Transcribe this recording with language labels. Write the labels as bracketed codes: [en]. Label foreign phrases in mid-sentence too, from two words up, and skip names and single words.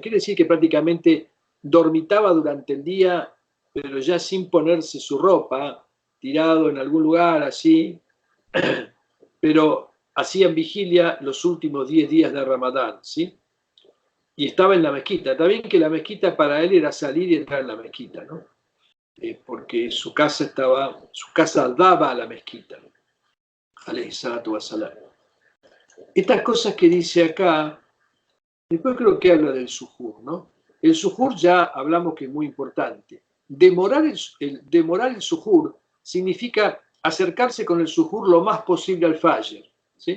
[es] Quiere decir que prácticamente dormitaba durante el día, pero ya sin ponerse su ropa, tirado en algún lugar así, pero hacían vigilia los últimos 10 días de Ramadán, ¿sí? Y estaba en la mezquita. También que la mezquita para él era salir y entrar en la mezquita, ¿no? porque su casa daba a la mezquita, [ar] عليه الصلاة والسلام. [es] Estas cosas que dice acá, después creo que habla del suhur, ¿no? El suhur ya hablamos que es muy importante. Demorar el suhur significa acercarse con el suhur lo más posible al fajr, ¿sí?